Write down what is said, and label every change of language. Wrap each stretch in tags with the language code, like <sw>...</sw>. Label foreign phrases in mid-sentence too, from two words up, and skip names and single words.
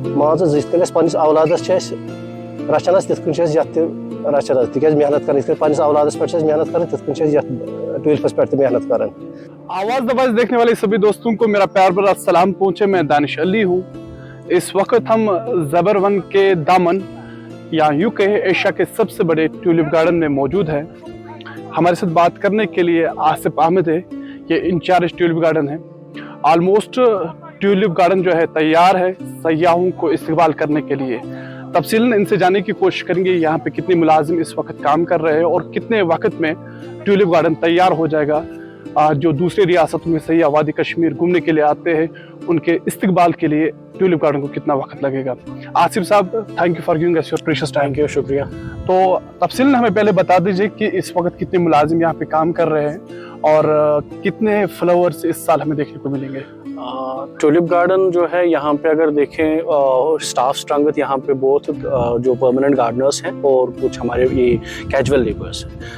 <ks>मान पन्निस औलादस रचान तिथ रचान तिक मेहनत कर पन्निस औलादस पे मेहनत कर तिथ ट्यूलिपस पे मेहनत कर।</ks> <hi>आवाज दवाज देखने वाले सभी दोस्तों को मेरा प्यार भरा सलाम पहुंचे। मैं दानिश अली हूँ। इस वक्त हम ज़बरवन के दामन या यूं कहे एशिया के सबसे बड़े ट्यूलिप गार्डन में मौजूद है। हमारे साथ बात करने के लिए आसिफ अहमद है, ये इंचार्ज ट्यूलिप गार्डन है। ऑलमोस्ट ट्यूलिप गार्डन जो है तैयार है सयाहों को इस्तेमाल करने के लिए। तफसीलन इनसे जानने की कोशिश करेंगे यहाँ पे कितने मुलाजिम इस वक्त काम कर रहे हैं और कितने वक्त में ट्यूलिप गार्डन तैयार हो जाएगा। जो दूसरी रियासतों में सयाह वादी कश्मीर घूमने के लिए आते हैं उनके इस्तेमाल के लिए ट्यूलिप गार्डन को कितना वक्त लगेगा। आसिफ साहब,</hi> <en>Thank you for giving us your precious time. Thank you,</en> <hi>शुक्रिया। तो तफसीलन हमें पहले बता दीजिए कि इस वक्त कितने मुलाजिम यहाँ पे काम कर रहे हैं और कितने फ्लावर्स इस साल हमें देखने को मिलेंगे। ट्यूलिप गार्डन जो है यहाँ पे अगर देखें</hi> <en>staff strength</en> <hi>यहाँ पे बहुत जो</hi> <en>permanent gardeners</en> <hi>हैं और कुछ हमारे ये</hi> <en>casual labours</en> <hi>हैं।</hi>